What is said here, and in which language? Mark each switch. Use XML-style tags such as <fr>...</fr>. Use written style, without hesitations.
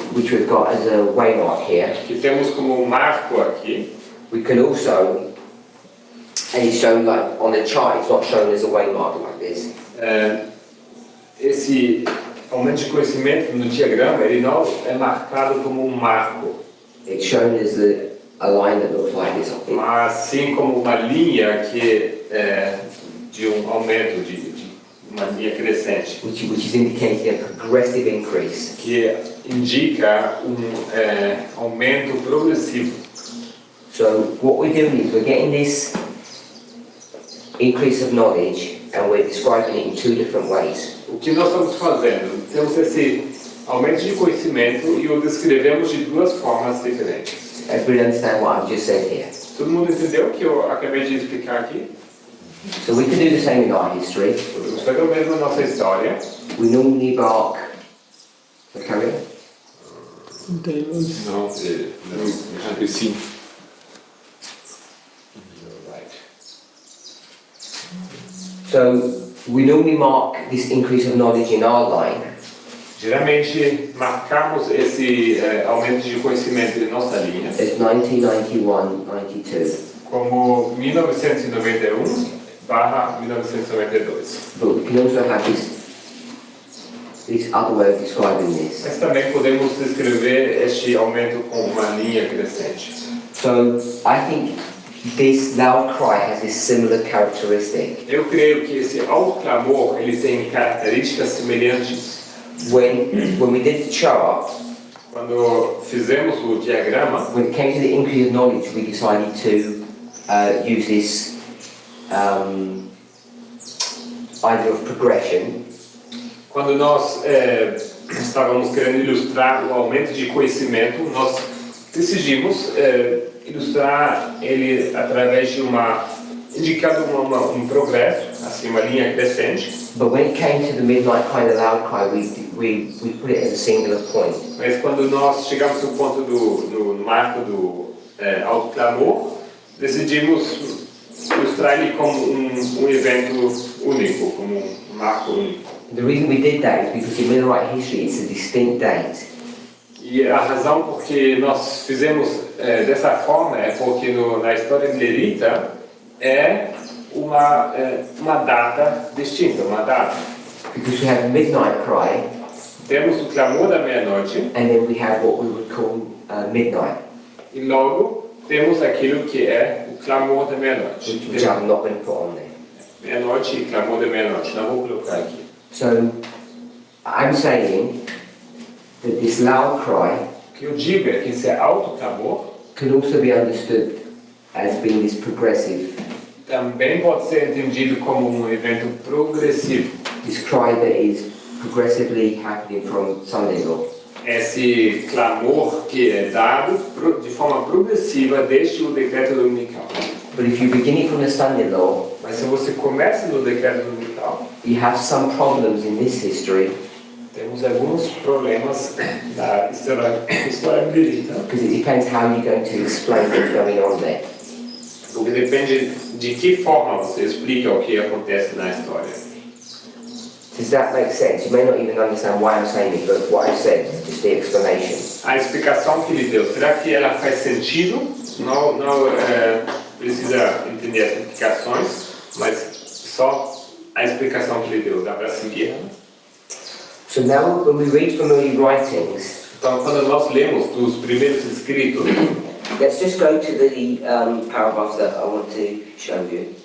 <en>which we've got as a waymark here,</en> <pt>que temos como marco aqui,</pt> <en>we can also And it's shown like on the chart, it's not shown as a waymarker like this.</en> <pt>Esse aumento de conhecimento no diagrama, ele não é marcado como um marco,</pt> <en>It's shown as a line that looks like this, I think.</en> <pt>mas sim como uma linha que é de aumento, de uma linha crescente,</pt> <en>Which is indicating a progressive increase.</en> <pt>que indica aumento progressivo.</pt> <en>So what we're doing is we're getting this increase of knowledge and we're describing it in two different ways.</en> <pt>O que nós estamos fazendo? Temos esse aumento de conhecimento e o descrevemos de duas formas diferentes.</pt> <en>Everybody understand what I've just said here?</en> <pt>Todo mundo entendeu o que eu acabei de explicar aqui?</pt> <en>So we can do the same in our history.</en> <pt>Podemos fazer o mesmo na nossa história.</pt> <en>We normally mark the carrier.</en> <pt>Não tem luz. Não, Sim.</pt> <en>So we normally mark this increase of knowledge in our line</en> <pt>Geralmente marcamos esse aumento de conhecimento em nossa linha</pt> <en>as 1991-92.</en> <pt>como 1991/1992.</pt> <en>But we can also have this other way of describing this.</en> <pt>Mas também podemos descrever este aumento com uma linha crescente.</pt> <en>So I think this loud cry has this similar characteristic.</en> <pt>Eu creio que esse alto clamor ele tem características semelhantes.</pt> <en>When we did the chart,</en> <pt>Quando fizemos o diagrama,</pt> <en>when it came to the increase of knowledge, we decided to use this idea of progression.</en> <pt>quando nós estávamos querendo ilustrar o aumento de conhecimento, nós decidimos ilustrar ele através de indicando um progresso, assim, uma linha crescente.</pt> <en>But when it came to the midnight cry, the loud cry, we put it as a singular point.</en> <pt>Mas quando nós chegamos no ponto do marco do alto clamor, decidimos ilustrar ele como um evento único, como um marco único.</pt> <en>The reason we did that is because in Millerite history it's a distinct date.</en> <pt>E a razão por que nós fizemos dessa forma é porque na história milerita é uma data distinta, uma data.</pt> <en>Because we have midnight cry,</en> <pt>Temos o clamor da meia-noite</pt> <en>and then we have what we would call midnight,</en> <pt>e logo temos aquilo que é o clamor da meia-noite.</pt> <en>which I'm not going to put on there.</en> <pt>Meia-noite e clamor da meia-noite, não vou colocar aqui.</pt> <en>So I'm saying that this loud cry</en> <pt>O que eu digo é que esse alto clamor</pt> <en>can also be understood as being this progressive,</en> <pt>também pode ser entendido como um evento progressivo.</pt> <en>this cry that is progressively happening from Sunday law.</en> <pt>Esse clamor que é dado de forma progressiva desde o decreto dominical.</pt> <en>But if you begin it from the Sunday law,</en> <pt>Mas se você começa no decreto dominical,</pt> <en>you have some problems in this history</en> <pt>temos alguns problemas na história milerita,</pt> <en>because it depends how you're going to explain what's going on there.</en> <pt>porque depende de que forma você explica o que acontece na história.</pt> <en>Does that make sense? You may not even understand why I'm saying it, but what I've said, just the explanation.</en> <pt>A explicação que ele deu, será que ela faz sentido? Não precisa entender as implicações, mas só a explicação que ele deu, dá para seguir?</pt> <en>So now when we read from early writings,</en> <pt>Então, quando nós lemos dos primeiros escritos,</pt> <en>let's just go to the paragraphs that I want to show you.</en>